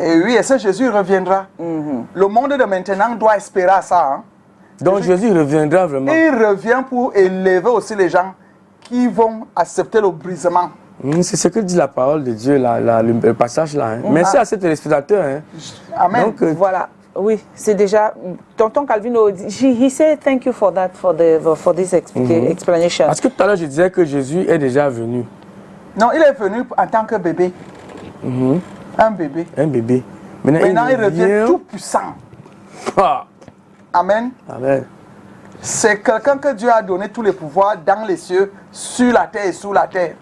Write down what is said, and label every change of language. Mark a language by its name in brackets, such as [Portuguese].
[French] Et oui, et ce Jésus reviendra. Le monde de maintenant doit espérer à ça. Hein. Donc Jésus reviendra vraiment. Il revient pour élever aussi les gens qui vont accepter le brisement. C'est ce que dit la parole de Dieu, le passage là. Hein. Merci à ces téléspectateurs. Hein. Amen. Donc, voilà. Oui, c'est déjà. [English] Tonton Calvino, he said thank you for that, for this explanation. [French] Parce que tout à l'heure, je disais que Jésus est déjà venu. Non, il est venu en tant que bébé. Un bébé. Un bébé. Maintenant il revient tout puissant. Amen. Amen. C'est quelqu'un que Dieu a donné tous les pouvoirs dans les cieux, sur la terre et sous la terre.